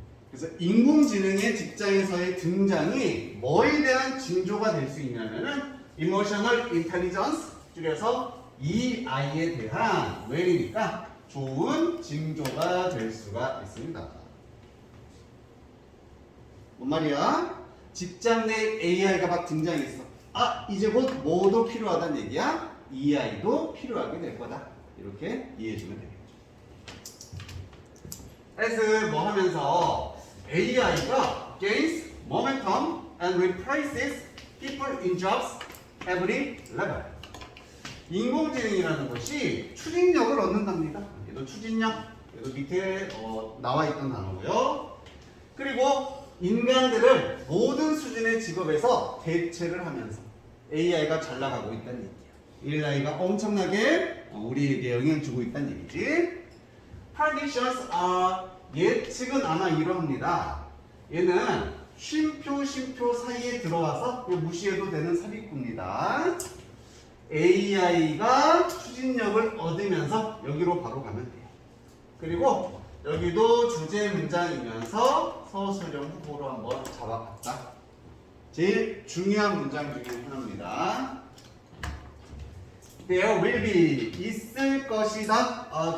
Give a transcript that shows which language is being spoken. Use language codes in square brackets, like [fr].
[ko] 그래서 인공지능의 직장에서의 등장이 뭐에 대한 징조가 될 수 있냐면은 Emotional Intelligence 줄여서 EI에 대한 well이니까 좋은 징조가 될 수가 있습니다. 뭔 말이야? 직장 내 AI가 막 등장했어. 이제 곧 뭐도 필요하다는 얘기야? EI도 필요하게 될 거다. 이렇게 이해해주면 되겠죠. [en] as [ko] 뭐 하면서 [en] AI가 gains momentum and replaces people in jobs every level. [ko] 인공지능이라는 것이 추진력을 얻는답니다. 얘도 추진력, 얘도 밑에 나와 있던 단어고요. 그리고 인간들을 모든 수준의 직업에서 대체를 하면서 AI가 잘 나가고 있다는 얘기야. AI가 엄청나게 우리에게 영향을 주고 있다는 얘기지. [en] Predictions are [ko] 예측은 아마 이럽니다. 얘는 쉼표 사이에 들어와서 무시해도 되는 삽입구입니다. AI가 추진력을 얻으면서 여기로 바로 가면 돼요. 그리고 여기도 주제 문장이면서 서술형 후보로 한번 잡아봤다. 제일 중요한 문장 중에 하나입니다. [en] There will be [ko] 있을 것이다.